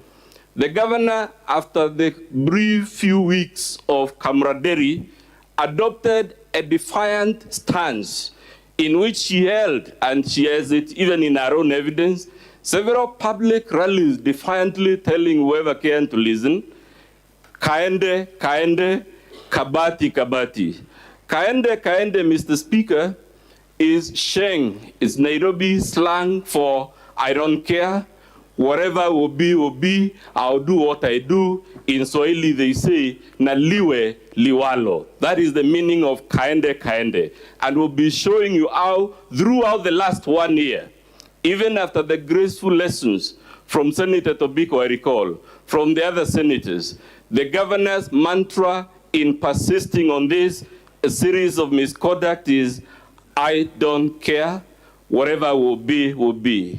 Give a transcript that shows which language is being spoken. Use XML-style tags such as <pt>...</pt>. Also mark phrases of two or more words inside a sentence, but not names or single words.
<en>The governor, after the brief few weeks of camaraderie, adopted a defiant stance in which she held, and she has it even in her own evidence, several public rallies defiantly telling whoever can to listen,</en> <sw>kaende, kaende, kabati, kabati. Kaende, kaende,</sw> <en>Mr. Speaker, is Sheng, is Nairobi slang for I don't care, whatever will be, I'll do what I do. In Swahili they say,</en> <sw>na liwe liwalo.</sw> <en>That is the meaning of</en> <sw>kaende, kaende.</sw> <en>And we'll be showing you how, throughout the last 1 year, even after the graceful lessons from Senator Tobiko, I recall, from the other senators, the governor's mantra in persisting on this, a series of misconduct is, I don't care, whatever will be, will be.</en>